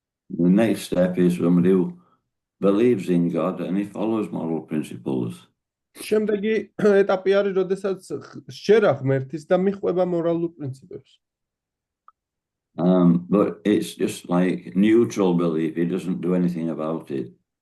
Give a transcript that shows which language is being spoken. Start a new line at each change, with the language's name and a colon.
English: The next step is somebody who believes in God and he follows moral principles.
Georgian: შემდეგი ეტაპი არის, როდესაც სჯერა ღმერთის და მიყვება მორალურ პრინციპებს.
English: But it's just like neutral belief. He doesn't do anything about it.